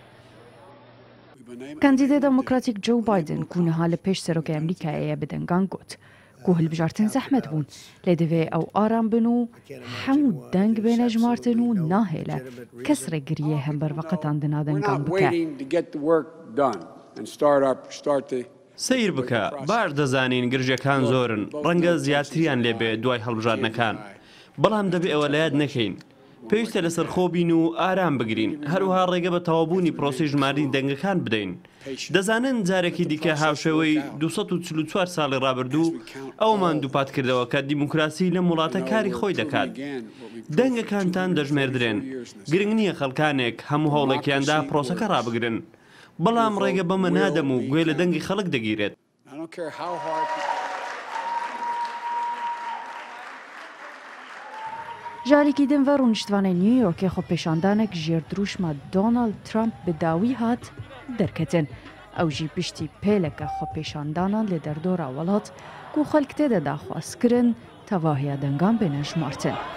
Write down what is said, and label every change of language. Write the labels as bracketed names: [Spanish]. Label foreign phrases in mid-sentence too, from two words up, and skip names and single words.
[Kurdish] Kandîdê Demokratîk Joe Biden ku niha li pêş Serokê Amerîkayê bi dengan got ku hilbijartin zehmet bûn lê divê ew aram bin û hemû deng bêne jmartin û nahêle kes re giriyê hember veqetandina dengan bike. [Central Kurdish] سیر بکە باش دەزانین گرژەکان زۆرن ڕەنگە زیاتریان لێبێ دوای هەڵبژاردنەکان بەڵام دەبێ ئەوە لە یاد نەکەین پێویستە لەسەر خۆبین و ئارام بگرین هەروەها ڕێگە بە تەواوبوونی پرۆسی ژمارین دەنگەکان بدەین دەزانن جارێکی دیکە هاوشێوەی 244 ساڵی ڕابردوو ئەومان دووپات کردەوە کە دیموکراسی لە وڵاتە کاری خۆی دەکات دەنگەکانتان دەژمێردرێن گرنگ نییە خەڵکانێک هەموو هەوڵێکیاندا پرۆسەکە ڕابگرن بەڵام ڕێگە بەمە نادەم و گوێ لە دەنگی خەڵک دەگیرێت. [Kurdish] Jarîkî din ve rûniştvanê New Yorkê xwepêşandanek jêrdrûşma Donald Trump bi dawî hat derketin. Ew jî piştî pêleke xwepêşandanan lê derdora welat ku xelk tê de daxwaz kirin tevahiya dengan bêne jmartin.